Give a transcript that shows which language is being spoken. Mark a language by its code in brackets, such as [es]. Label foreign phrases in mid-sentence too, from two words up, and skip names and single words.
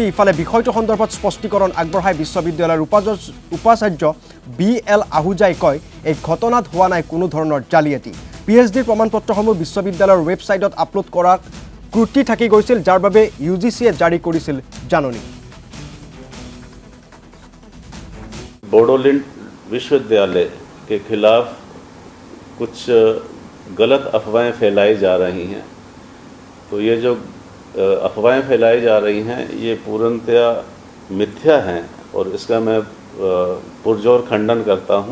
[as] ইফালে বিষয়টো সন্দৰ্ভত স্পষ্টীকৰণ আগবঢ়াই বিশ্ববিদ্যালয়ৰ উপাচাৰ্য BL আহুজাই কয়, এই ঘটনাত হোৱা নাই কোনো ধৰণৰ জালিয়াতি। পিএইচডিৰ প্ৰমাণপত্ৰসমূহ বিশ্ববিদ্যালয়ৰ ৱেবছাইটত আপলোড কৰা ত্ৰুটি থাকি গৈছিল, যাৰ বাবে ইউজিচিয়ে জাৰি কৰিছিল জাননী। [hi] बोडोलैंड विश्वविद्यालय के खिलाफ कुछ गलत अफवाहें फैलाई जा रही हैं। तो ये जो अफवाहें फैलाई जा रही हैं ये पूर्णतया मिथ्या हैं और इसका मैं पुरजोर खंडन करता हूँ।